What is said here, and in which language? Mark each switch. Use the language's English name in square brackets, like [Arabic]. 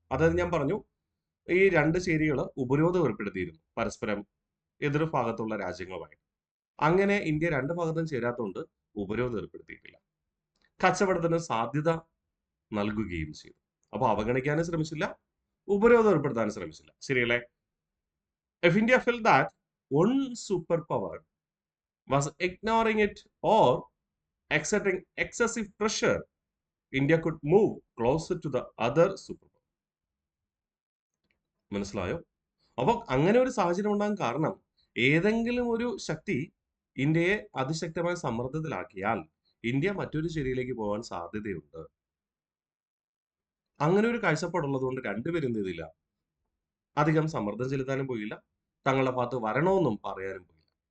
[Malayalam] അതായത് ഞാൻ പറഞ്ഞു, ഈ രണ്ട് ചേരികൾ ഉപരോധം ഏർപ്പെടുത്തിയിരുന്നു പരസ്പരം എതിർ ഭാഗത്തുള്ള രാജ്യങ്ങളുമായി. അങ്ങനെ ഇന്ത്യ രണ്ട് ഭാഗത്തും ചേരാത്തതുകൊണ്ട് ഉപരോധം ഏർപ്പെടുത്തിയിട്ടില്ല. കച്ചവടത്തിന് സാധ്യത നൽകുകയും ചെയ്തു. അപ്പൊ അവഗണിക്കാനും ശ്രമിച്ചില്ല, ഉപരോധം ഏർപ്പെടുത്താനും ശ്രമിച്ചില്ല. ശരിയല്ലേ? [English] If India felt that one superpower was ignoring it or exerting excessive pressure, India could move closer to the other superpower. [Malayalam] മനസ്സിലായോ? അപ്പൊ അങ്ങനെ ഒരു സാഹചര്യം ഉണ്ടാകാൻ കാരണം ഏതെങ്കിലും ഒരു ശക്തി ഇന്ത്യയെ അതിശക്തമായ സമ്മർദ്ദത്തിലാക്കിയാൽ ഇന്ത്യ മറ്റൊരു ചേരിയിലേക്ക് പോകാൻ സാധ്യതയുണ്ട്. അങ്ങനെ ഒരു കാഴ്ചപ്പാടുള്ളത് കൊണ്ട് രണ്ടുപേരും എന്ത് ചെയ്തില്ല, അധികം സമ്മർദ്ദം ചെലുത്താനും പോയില്ല, തങ്ങളുടെ ഭാഗത്ത് വരണമെന്നും പറയാനും പോയില്ല.